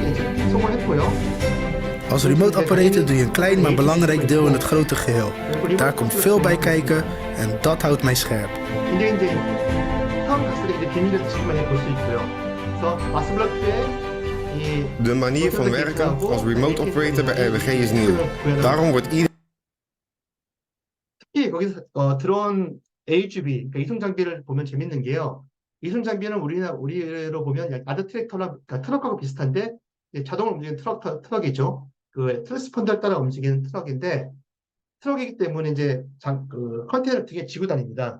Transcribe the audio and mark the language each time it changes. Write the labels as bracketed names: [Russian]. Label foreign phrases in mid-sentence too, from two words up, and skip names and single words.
[Dutch] Als [English] remote operator [Dutch] doe je een klein maar belangrijk deel in het grote geheel. Daar komt veel bij kijken en dat houdt mij scherp. De manier van werken als [English] remote operator [Dutch] bij RWG is nieuw. Daarom wordt iedereen... [Korean] 특히 거기서 들어온 AGV, 그러니까 이송 장비를 보면 재밌는 게요. 이송 장비는 우리로 보면 야드 트랙터나 그러니까 트럭하고 비슷한데 자동으로 움직이는 트럭이죠. 그 트랜스폰더를 따라 움직이는 트럭인데, 트럭이기 때문에 이제 컨테이너를 등에 지고 다닙니다.